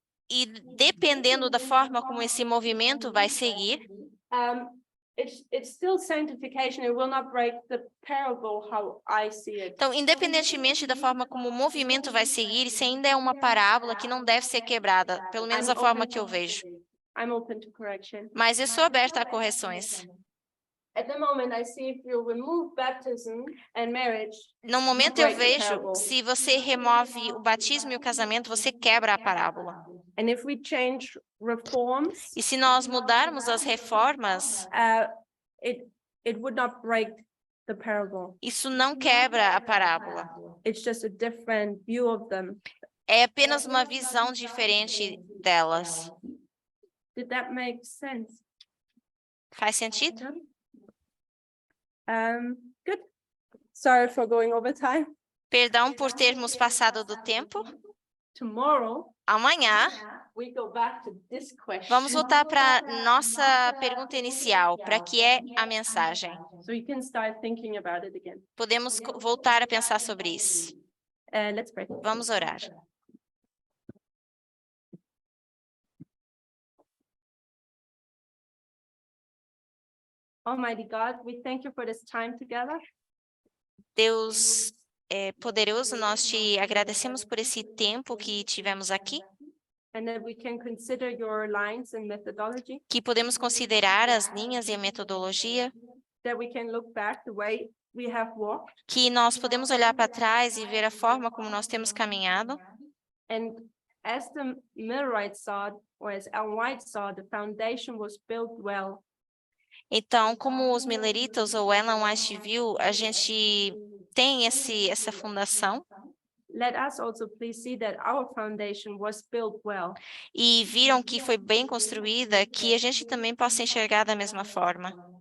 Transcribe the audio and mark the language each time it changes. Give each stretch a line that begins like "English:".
Portuguese: E dependendo da forma como esse movimento vai seguir,
English: it's still sanctification. It will not break the parable how I see it.
Portuguese: então, independentemente da forma como o movimento vai seguir, isso ainda é uma parábola que não deve ser quebrada, pelo menos da forma que eu vejo.
English: I'm open to correction.
Portuguese: Mas eu sou aberta a correções.
English: At the moment, I see if you remove baptism and marriage.
Portuguese: No momento eu vejo, se você remove o batismo e o casamento, você quebra a parábola.
English: And if we change reforms,
Portuguese: E se nós mudarmos as reformas,
English: it would not break the parable.
Portuguese: isso não quebra a parábola.
English: It's just a different view of them.
Portuguese: É apenas uma visão diferente delas.
English: Did that make sense?
Portuguese: Faz sentido?
English: Good. Sorry for going over time.
Portuguese: Perdão por termos passado do tempo.
English: Tomorrow,
Portuguese: Amanhã,
English: we go back to this question.
Portuguese: vamos voltar para nossa pergunta inicial. Para que é a mensagem?
English: So you can start thinking about it again.
Portuguese: Podemos voltar a pensar sobre isso.
English: Let's pray.
Portuguese: Vamos orar.
English: Almighty God, we thank you for this time together.
Portuguese: Deus poderoso, nós te agradecemos por esse tempo que tivemos aqui,
English: And that we can consider your lines and methodology,
Portuguese: que podemos considerar as linhas e a metodologia,
English: that we can look back the way we have walked,
Portuguese: que nós podemos olhar para trás e ver a forma como nós temos caminhado.
English: and as the Millwright saw, or as Ellen White saw, the foundation was built well.
Portuguese: Então, como os Milleritas ou Ellen White viu, a gente tem essa fundação
English: Let us also please see that our foundation was built well.
Portuguese: e viram que foi bem construída, que a gente também possa enxergar da mesma forma.